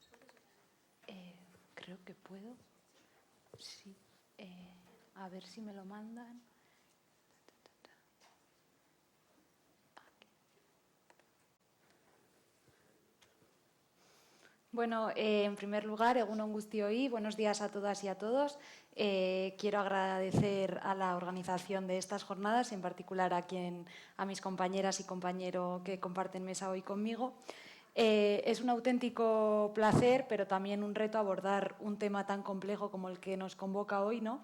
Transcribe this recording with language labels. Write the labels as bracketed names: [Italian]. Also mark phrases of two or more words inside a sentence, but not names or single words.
[Spanish] Creo que puedo. Sí. A ver si me lo mandan. Bueno, en primer lugar, [Basque] egun on guztioi, [Spanish] buenos días a todas y a todos. Quiero agradecer a la organización de estas jornadas, en particular a mis compañeras y compañero que comparten mesa hoy conmigo. Es un auténtico placer, pero también un reto abordar un tema tan complejo como el que nos convoca hoy, ¿no?